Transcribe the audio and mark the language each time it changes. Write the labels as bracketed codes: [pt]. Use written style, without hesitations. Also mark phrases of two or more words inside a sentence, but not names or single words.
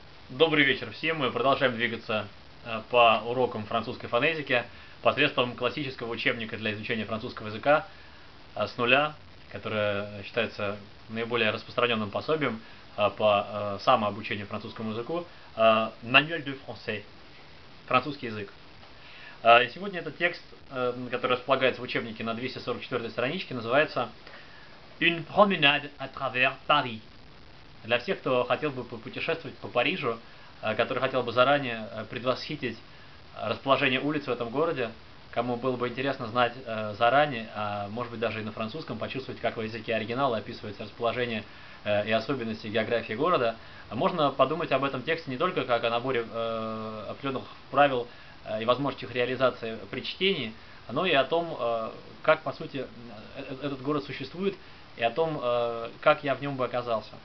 [ru] Добрый вечер всем. Мы продолжаем двигаться по урокам французской фонетики посредством классического учебника для изучения французского языка с нуля, который считается наиболее распространенным пособием по самообучению французскому языку. Manuel de français. Французский язык. Сегодня этот текст, который располагается в учебнике на 244 страничке, называется Une promenade à travers Paris. Для всех, кто хотел бы путешествовать по Парижу, который хотел бы заранее предвосхитить расположение улиц в этом городе, кому было бы интересно знать заранее, а может быть даже и на французском, почувствовать, как в языке оригинала описывается расположение и особенности географии города, можно подумать об этом тексте не только как о наборе определенных правил и возможностях реализации при чтении, но и о том, как по сути этот город существует, и о том, как я в нем бы оказалось.